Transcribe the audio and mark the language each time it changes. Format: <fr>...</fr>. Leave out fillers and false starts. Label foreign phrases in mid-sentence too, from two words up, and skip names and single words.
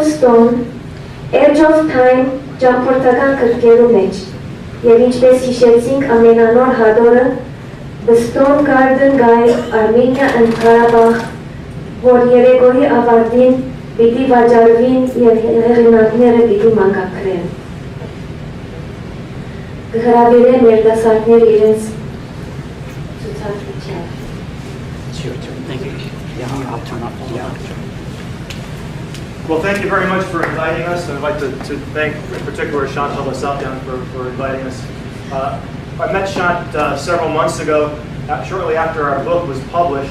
<hy>Stone, Edge of Time ճամփորդական գրքերու մեջ։ Եվ ինչպես հիշեցինք ամենանոր հատորը The Stone Garden Guide, Armenia and Karabakh, որ երեկոյի ավարտին պիտի վաճառվին եւ հեղինակները պիտի մանկագրեն։ Կհրավիրեն երիտասարդներ իրենց ցուցադրության։</hy> <en>Well, thank you very much for inviting us. I'd like to thank in particular Chantal Basatian for inviting us. I met Shant several months ago, shortly after our book was published.</en>